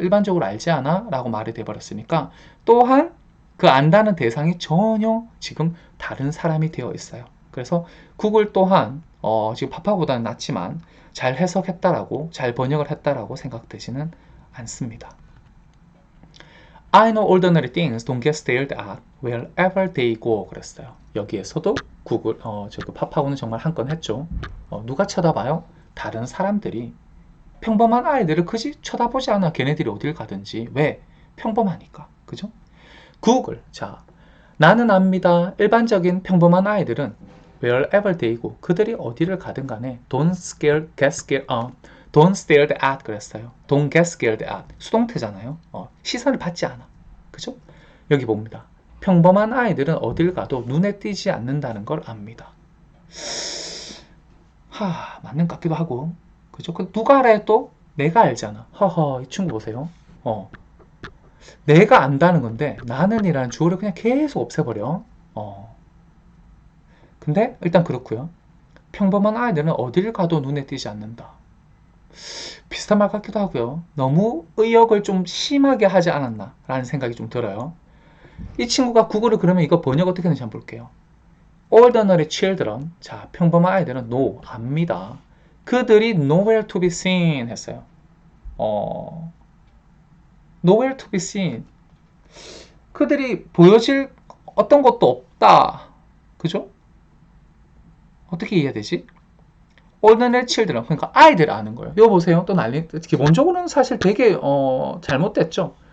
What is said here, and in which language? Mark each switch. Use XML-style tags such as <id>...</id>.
<ko>일반적으로 알지 않아? 라고 말이 돼버렸으니까 또한 그 안다는 대상이 전혀 지금 다른 사람이 되어 있어요. 그래서 구글 또한 지금 파파보다는 낫지만 잘 해석했다라고 잘 번역을 했다라고 생각되지는 않습니다.</ko> <en>I know ordinary things don't get stared at wherever they go</en> <ko>그랬어요. 여기에서도 구글 파파고는 정말 한 건 했죠. 누가 쳐다봐요? 다른 사람들이 평범한 아이들을 그지 쳐다보지 않아. 걔네들이 어딜 가든지. 왜? 평범하니까. 그죠? 구글. 자, 나는 압니다. 일반적인 평범한 아이들은</ko> <en>wherever they go.</en> <ko>그들이 어디를 가든 간에</ko> <en>don't get scared, don't stared at</en> <ko>그랬어요.</ko> <en>don't get scared at.</en> <ko>수동태잖아요. 시선을 받지 않아. 그죠? 여기 봅니다. 평범한 아이들은 어딜 가도 눈에 띄지 않는다는 걸 압니다. 맞는 것 같기도 하고. 그죠? 누가 알아요 또? 내가 알잖아. 이 친구 보세요. 내가 안다는 건데 나는이라는 주어를 그냥 계속 없애버려. 근데 일단 그렇고요. 평범한 아이들은 어딜 가도 눈에 띄지 않는다. 비슷한 말 같기도 하고요. 너무 의역을 좀 심하게 하지 않았나 라는 생각이 좀 들어요. 이 친구가 구글을 그러면 이거 번역 어떻게 하는지 한번 볼게요.</ko> <en>ordinary children.</en> <ko>자, 평범한 아이들은 know, 압니다. 그들이</ko> <en>nowhere to be seen</en> <ko>했어요.</ko> <en>nowhere to be seen.</en> <ko>그들이 보여질 어떤 것도 없다. 그죠? 어떻게 이해해야 되지?</ko> <en>ordinary children.</en> <ko>그러니까 아이들 아는 거예요. 이거 보세요. 또 기본적으로는 사실 되게 잘못됐죠.</ko>